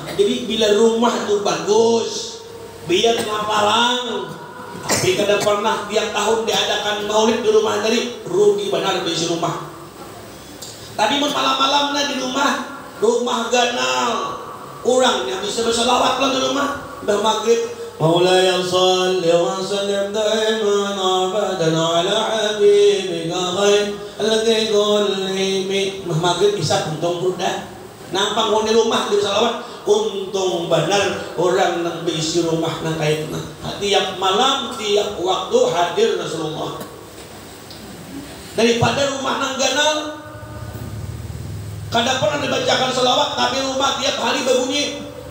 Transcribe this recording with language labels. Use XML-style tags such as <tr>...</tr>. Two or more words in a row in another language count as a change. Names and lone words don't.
<bjn>Jadi bila rumah itu bagus, biar ngapalang. Tapi kada pernah tiap tahun diadakan maulid di rumah tadi, rugi benar besi rumah. Tadi malam-malamnya di rumah ganal. Orangnya bisa berselawat lah di rumah. Udah maghrib,</bjn> <ar>مولاي صل وسلم دائما أبدا على حبيبك غيب الذي ظلمي.</ar> <bjn>Maghrib bisa untung budak. Nampang di rumah di selawat, untung benar orang yang berisi rumah nang kaitna. Tiap malam, tiap waktu hadir Rasulullah. Daripada rumah nang ganal, kada pernah dibacakan selawat, tapi rumah tiap hari berbunyi.</bjn>